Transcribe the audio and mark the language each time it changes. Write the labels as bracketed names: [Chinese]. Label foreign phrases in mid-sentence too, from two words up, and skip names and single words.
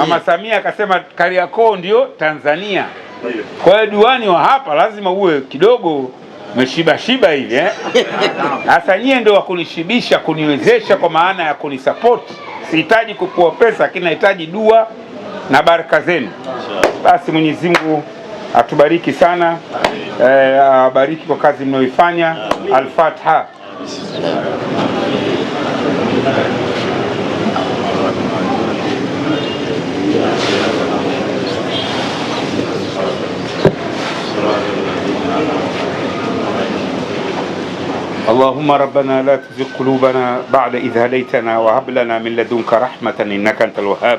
[Swahili] Mama Samia akasema Kariakoo ndio Tanzania. Kwa hiyo diwani wa hapa lazima uwe kidogo umeshiba shiba hivi Sasa nyie ndio wakunishibisha, kuniwezesha, kwa maana ya kunisupport. Sihitaji kupewa pesa, lakini nahitaji dua na baraka zenu. Basi Mwenyezi Mungu atubariki sana, abariki kwa kazi mnayoifanya. Al-Fatiha. [Arabic] اللهم ربنا لا تزغ قلوبنا بعد إذ هديتنا وهب لنا من لدنك رحمة إنك أنت الوهاب.